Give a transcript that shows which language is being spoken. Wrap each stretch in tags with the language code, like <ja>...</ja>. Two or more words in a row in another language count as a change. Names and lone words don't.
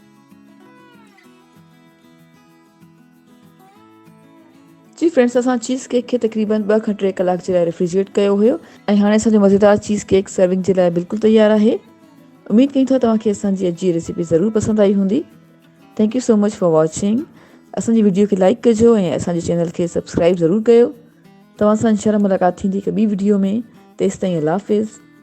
<sd>जी फ्रेंड्स, असां चीज़ केक खे तक़रीबन 2 खां 3 कलाक जे लाइ रेफ्रिजरेट कयो हुयो ऐं हाणे असांजो मज़ेदार चीज़ केक सर्विंग जे लाइ बिल्कुलु तयारु आहे। उमेद कयूं था तव्हांखे असांजी अॼु जी रेसिपी ज़रूरु पसंदि आई हूंदी।</sd> <en>Thank you so much for watching.</en> <sd>असांजी वीडियो खे लाइक कजो ऐं असांजे चैनल खे सब्सक्राइब ज़रूरु कयो। तव्हां सां</sd> <ar>إن شاء الله</ar> <sd>मुलाक़ात थींदी हिकु ॿी वीडियो में। तेसिताईं अल्लाह हाफ़िज़।</sd>